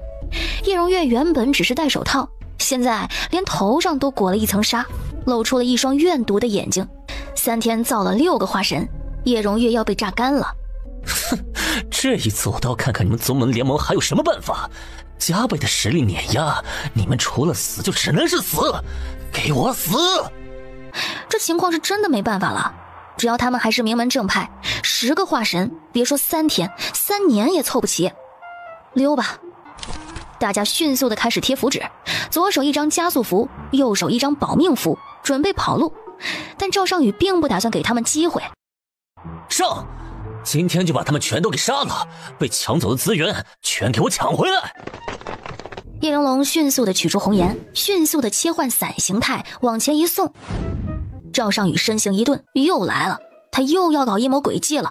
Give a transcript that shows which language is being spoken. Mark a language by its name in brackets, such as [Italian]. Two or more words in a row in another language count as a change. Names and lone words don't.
[Chinese] 叶荣月原本只是戴手套，現在连頭上都裹了一層紗，露出了一雙怨毒的眼睛。3天造了6個化神，叶荣月要被榨乾了。哼，這一次我倒看看你們宗門聯盟還有什麼辦法，加倍的實力碾壓你們，除了死就只能是死，給我死！這情況是真的沒辦法了，只要他們還是名門正派，10個化神，別說3天，3年也湊不齊。溜吧！大家迅速地開始貼符紙，左手一張加速符，右手一張保命符，準備跑路。但趙尚宇並不打算給他們機會。上！今天就把他們全都給殺了，被搶走的資源全給我搶回来！叶玲珑迅速地取出红颜，迅速地切換伞形態往前一送。趙尚宇身形一頓，又來了，他又要搞陰謀詭計了。